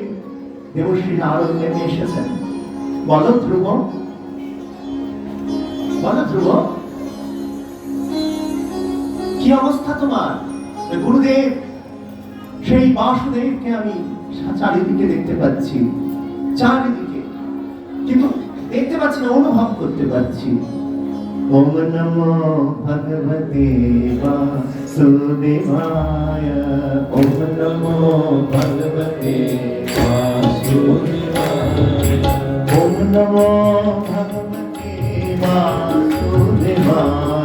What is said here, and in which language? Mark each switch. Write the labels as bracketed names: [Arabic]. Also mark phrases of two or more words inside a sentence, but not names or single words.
[Bangla] দেবশ্রী নারদ নেমে এসেছেন। বলো ধ্রুব, বলো ধ্রুব, কি অবস্থা তোমার? গুরুদেব, সেই বাসুদেবকে আমি চারিদিকে দেখতে পাচ্ছি, চারিদিকে, কিন্তু দেখতে পাচ্ছি না, অনুভব করতে পারছি। [Sanskrit] ওম নমো ভগবতে বাসুদেবায়, ওম নমো ভগবতে বাসুদেবায়, ওম নমো ভগবতে বাসুদেবায়।